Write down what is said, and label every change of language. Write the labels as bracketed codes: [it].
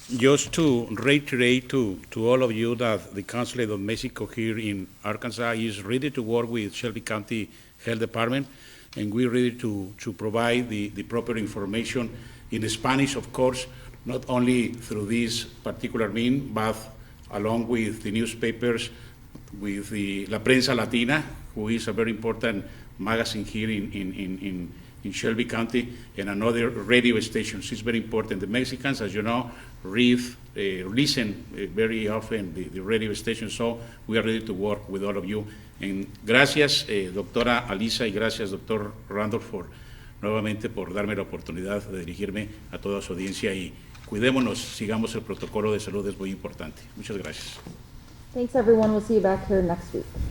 [en] Just to reiterate to all of you that the Consulate of Mexico here in Arkansas is ready to work with Shelby County Health Department, and we're ready to provide the proper information in Spanish, of course, not only through this particular means, but along with the newspapers, with the La Prensa Latina, who is a very important magazine here in Shelby County, and another radio stations. It's very important. The Mexicans, as you know, listen very often the radio station, so we are ready to work with all of you. [es] And gracias, doctora Alisa, y gracias, doctor Randolph, nuevamente por darme la oportunidad de dirigirme a toda su audiencia, y cuidémonos, sigamos el protocolo de salud, es muy importante. Muchas gracias. [en] Thanks, everyone. We'll see you back here next week.